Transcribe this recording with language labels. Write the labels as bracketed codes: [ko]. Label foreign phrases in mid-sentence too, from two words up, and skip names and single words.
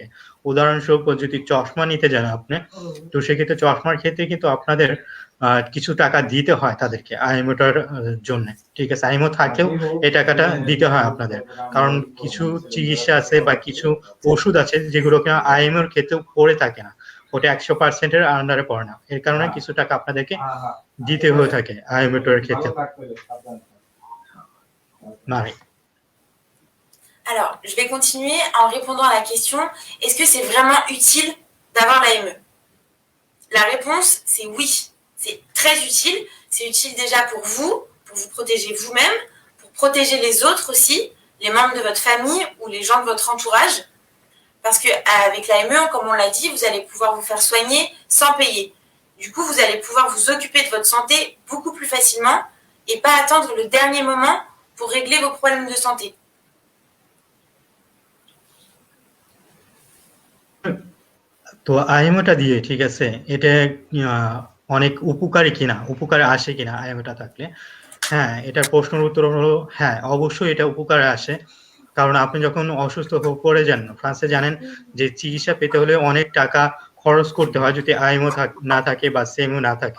[bn] উদাহরণস্বরূপ যদি চশমা নিতে যান আপনি, তো সেক্ষেত্রে চশমার ক্ষেত্রে কিন্তু আপনাদের কিছু টাকা দিতে হয় তাদেরকে আইএমওটার জন্য। ঠিক আছে, আইএমও থাকলেও এই টাকাটা দিতে হয় আপনাদের, কারণ কিছু চিকিৎসা আছে বা কিছু ওষুধ আছে যেগুলো কিনা আইএমওর ক্ষেত্রেও পড়ে থাকে না, ওটা 100% এর আন্ডারে পড়ে না, এর কারণে কিছু টাকা আপনাদেরকে দিতে হয়ে থাকে আইএমওটার ক্ষেত্রে। [fr] Marie. Alors, je vais continuer en répondant à la question, est-ce que c'est vraiment utile d'avoir l'AME? La réponse, c'est oui. C'est très utile. C'est utile déjà pour vous protéger vous-même, pour protéger les autres aussi, les membres de votre famille ou les gens de votre entourage. Parce qu'avec l'AME, comme on l'a dit, vous allez pouvoir vous faire soigner sans payer. Du coup, vous allez pouvoir vous occuper de votre santé beaucoup plus facilement et pas attendre le dernier moment pour régler vos problèmes de santé. [bn] তো আইএমওটা দিয়ে ঠিক আছে, এটা অনেক উপকারী কিনা, উপকারে আসে কিনা আইএমওটা থাকলে? হ্যাঁ, এটার প্রশ্নের উত্তর হলো হ্যাঁ, অবশ্যই এটা উপকারে আসে। কারণ আপনি যখন অসুস্থ হয়ে পড়ে যান, ফ্রান্সে জানেন যে চিকিৎসা পেতে হলে অনেক টাকা খরচ করতে হয় যদি আইএমও না থাকে বা সেমও না থাকে।